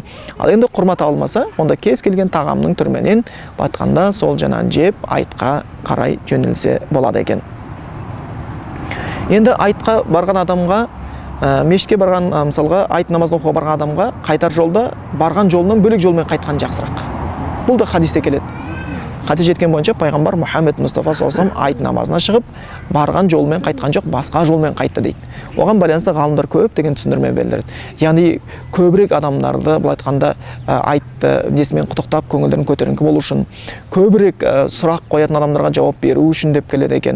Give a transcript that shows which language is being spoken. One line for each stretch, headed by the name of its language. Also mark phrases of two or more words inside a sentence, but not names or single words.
Kazakh: Ал енді құрма табылмаса, онда кез келген тағамның түрменен айтқанда сол жанан жеп айтқа қарай жөнелсе болады екен. Енді айтқа барған адамға, мешітке барған, мысалға айт намазын оқуға барған адамға қайтар жолда барған жолынан бөлек жолмен қайтқан жақсырақ. Бұл да хадисте келеді. Хадис жеткен бойынша пайғамбар Мұхаммед Мұстафа
Arabic: صلى الله عليه وسلم
Kazakh: айт намазына шығып, барған жолмен қайтқан жоқ, басқа жолмен қайтты дейді. Оған байланысты ғалымдар көп деген түсіндірме беріледі. Яғни көбірек адамдарды былай айтқанда айтты несімен құттықтап көңілдерін көтеріңкі болу үшін, көбірек сұрақ қоятын адамдарға жауап беру үшін деп келеді екен.